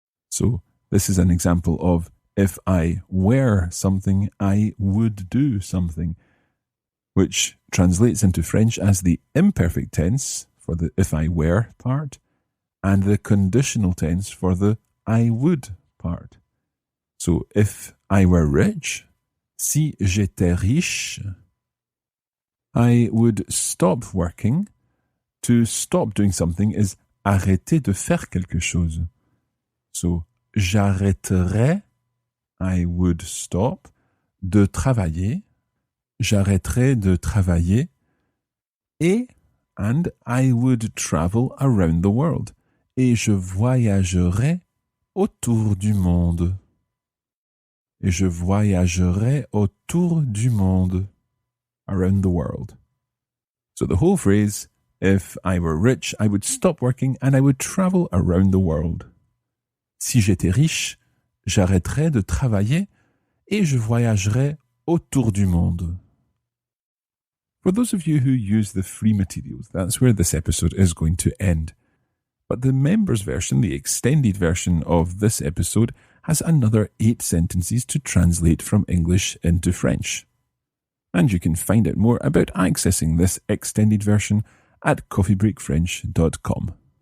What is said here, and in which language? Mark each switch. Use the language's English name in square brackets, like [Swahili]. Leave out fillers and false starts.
[English] So this is an example of if I were something, I would do something, which translates into French as the imperfect tense for the if I were part and the conditional tense for the I would part. So if I were rich, [French] si j'étais riche, [English] I would stop working. To stop doing something is [French] arrêter de faire quelque chose. So j'arrêterais, [English] I would stop, [French] de travailler, j'arrêterais de travailler, [English] and I would travel around the world, [French] et je voyagerais autour du monde. Et je voyagerais autour du monde, [English] around the world. So the whole phrase, if I were rich, I would stop working and I would travel around the world. [French] Si j'étais riche, j'arrêterais de travailler et je voyagerais autour du monde. [English] For those of you who use the free materials, that's where this episode is going to end. But the members version, the extended version of this episode, has another 8 sentences to translate from English into French. And you can find out more about accessing this extended version at coffeebreakfrench.com.